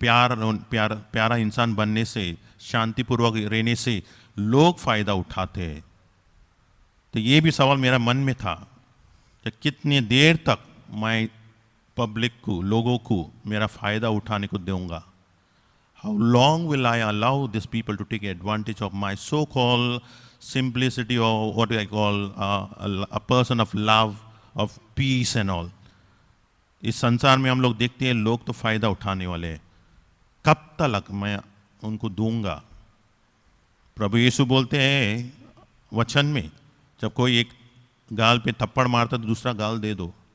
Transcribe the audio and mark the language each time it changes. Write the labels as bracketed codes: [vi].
[hi] प्यारा इंसान बनने से, शांतिपूर्वक रहने से लोग फ़ायदा उठाते हैं। तो ये भी सवाल मेरा मन में था कि कितनी देर तक मैं पब्लिक को, लोगों को मेरा फ़ायदा उठाने को दूंगा। [en] How long will I allow these people to take advantage of my so-called simplicity, or what I call a person of love, of peace and all? [hi] इस संसार में हम लोग देखते हैं लोग तो फ़ायदा उठाने वाले हैं। कब तक मैं उनको दूंगा? प्रभु यीशु बोलते हैं वचन में, जब कोई एक गाल पे थप्पड़ मारता तो दूसरा गाल दे दो।